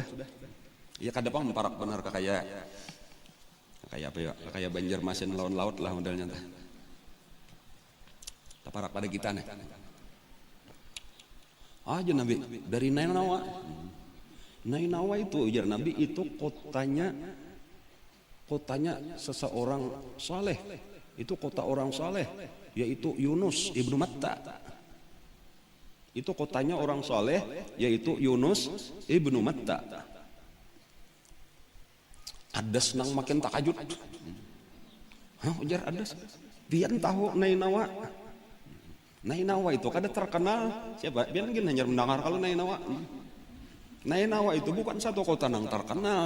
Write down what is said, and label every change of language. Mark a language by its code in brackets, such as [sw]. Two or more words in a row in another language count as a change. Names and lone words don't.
[bjn] Iya kadang parak benar kayak apa ya? Kayak Banjarmasin lawan laut lah modelnya. Parak pada kita nih. Aja Nabi dari Nainawa. Nainawa itu ujar Nabi itu kotanya seseorang saleh. [id] Itu kota orang saleh, yaitu Yunus ibnu Matta. Itu kotanya orang saleh, yaitu Yunus ibnu Matta. [bjn] Adas nang makin takajud. Ujar Adas, pian tahu Nainawa. Nainawa itu kada terkenal siapa? Pian gini hanya mendengar kalau Nainawa. Nainawa itu bukan satu kota nang terkenal.